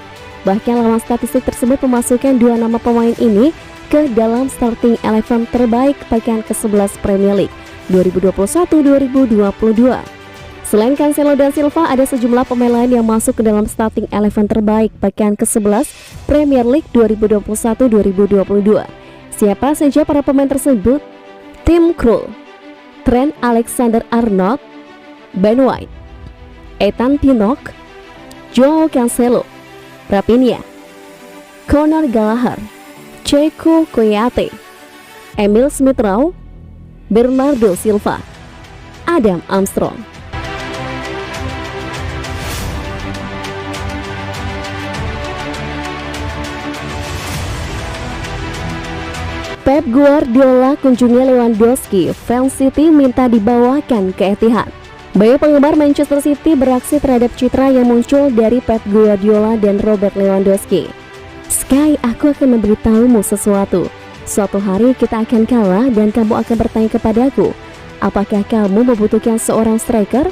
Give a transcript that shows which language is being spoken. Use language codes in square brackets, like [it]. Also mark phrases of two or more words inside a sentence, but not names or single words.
[id] Bahkan laman statistik tersebut memasukkan 2 nama pemain ini ke dalam starting 11 terbaik pekan ke-11 Premier League 2021-2022. Selain Cancelo dan Silva, ada sejumlah pemain lain yang masuk ke dalam starting 11 terbaik pekan ke-11 Premier League 2021-2022. Siapa saja para pemain tersebut? Tim Krul, Trent Alexander-Arnold, Ben White, Ethan Pinnock, Joao Cancelo, Raphinha, Conor Gallagher, Cheikhou Kouyaté, Emil Smith-Rowe, Bernardo Silva, Adam Armstrong. Pep Guardiola kunjungi Lewandowski, fans City minta dibawakan ke Etihad. Banyak penggemar Manchester City bereaksi terhadap citra yang muncul dari Pep Guardiola dan Robert Lewandowski. Sky, aku akan memberitahumu sesuatu. Suatu hari kita akan kalah dan kamu akan bertanya kepadaku, apakah kamu membutuhkan seorang striker?